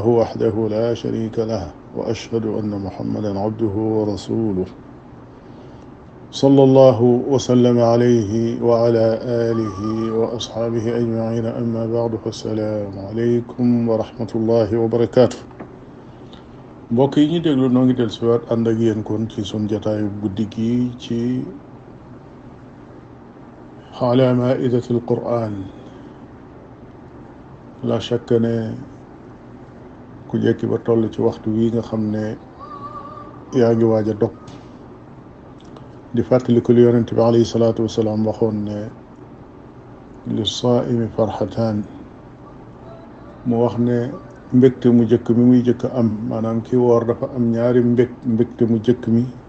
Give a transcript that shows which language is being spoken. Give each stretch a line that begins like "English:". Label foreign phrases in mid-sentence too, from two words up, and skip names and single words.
Arabic: وحده لا شريك له وأشهد أن محمدا عبده ورسوله صلى الله وسلم عليه وعلى آله وأصحابه أجمعين أما بعد فالسلام عليكم ورحمة الله وبركاته
Wolof: mbokk yi ñu déglu noo ngi del siwaat ànd ak yéen kon ci sun jataayu guddi gi
Arabic: ci على مائدة القرآن لا شك
Wolof: ne ku jekki ba toll ci waxtu wi nga xam ne yaa ngi waaj a dog di fàttaliku li yonente bi
Arabic: عليه الصلاة والسلام
Wolof: waxoon ne
Arabic: للصائم فرحتان
Wolof: mu wax ne mbégte mu jëkk mi muy jëkk am maanaam ki woor dafa am ñaari mbégte mu jëkk mi